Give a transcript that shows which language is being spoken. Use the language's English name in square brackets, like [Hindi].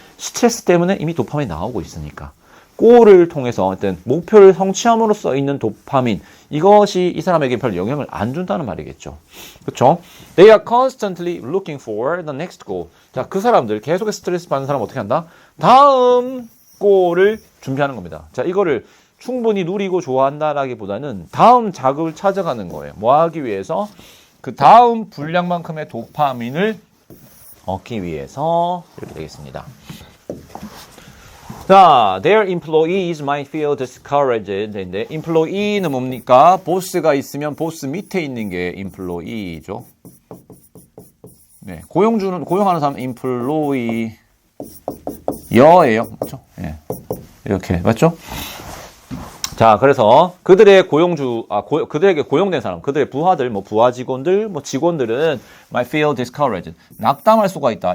[Korean] 스트레스 때문에 이미 도파민이 나오고 있으니까. 골을 통해서 어떤 목표를 성취함으로써 있는 도파민, 이것이 이 사람에게 별 영향을 안 준다는 말이겠죠. 그렇죠? [English] They are constantly looking for the next goal. [Korean] 자, 그 사람들 계속해서 스트레스 받는 사람 어떻게 한다? 다음 골을 준비하는 겁니다. 자, 이거를 충분히 누리고 좋아한다라기보다는 다음 자극을 찾아가는 거예요. 뭐 하기 위해서? 그 다음 분량만큼의 도파민을 얻기 위해서 이렇게 되겠습니다. [English] 자, their employees might feel discouraged. [Korean] 인데 employee는 뭡니까? 보스가 있으면 보스 밑에 있는 게 employee죠. 네, 고용하는 사람 employee 여예요. 맞죠? 네. 이렇게 맞죠? 자, 그래서 그들의 그들에게 고용된 사람, 그들의 부하들, 뭐 부하 직원들, 뭐 직원들은 [English] might feel discouraged. [Korean] 낙담할 수가 있다.